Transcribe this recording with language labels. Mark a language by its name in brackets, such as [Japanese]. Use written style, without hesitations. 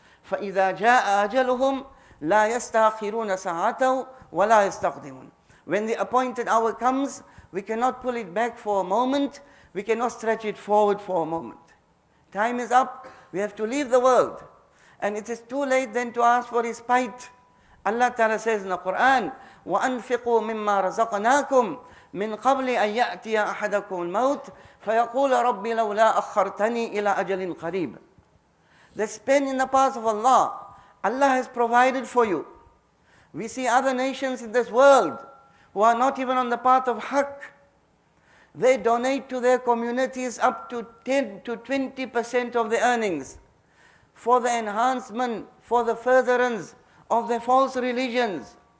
[Arabic] فَإِذَا جَاءَ أَجَلُهُمْ لَا يَسْتَأْخِرُونَ سَاعَةً وَلَا يَسْتَقْدِمُونَ. [English] When the appointed hour comes, we cannot pull it back for a moment, we cannot stretch it forward for a moment. Time is up, we have to leave the world. And it is too late then to ask for respite. Allah Ta'ala says in the Quran, [Arabic] وَأَنْفِقُوا مِمَّا رَزَقْنَاكُمْ مِنْ قَبْلِ أَنْ يَأْتِيَ أَحَدَكُمُ الْمَوْتِ فَيَقُولَ رَبِّ لَوْلَا أَخَّرْتَنِي إِلَى أَجَلٍ قَرِيبٍ. [English] They spend in the path of Allah. Allah has provided for you. We see other nations in this world who are not even on the path of haqq. They donate to their communities up to 10 to 20% of the earnings for the enhancement, for the furtherance of their false religions.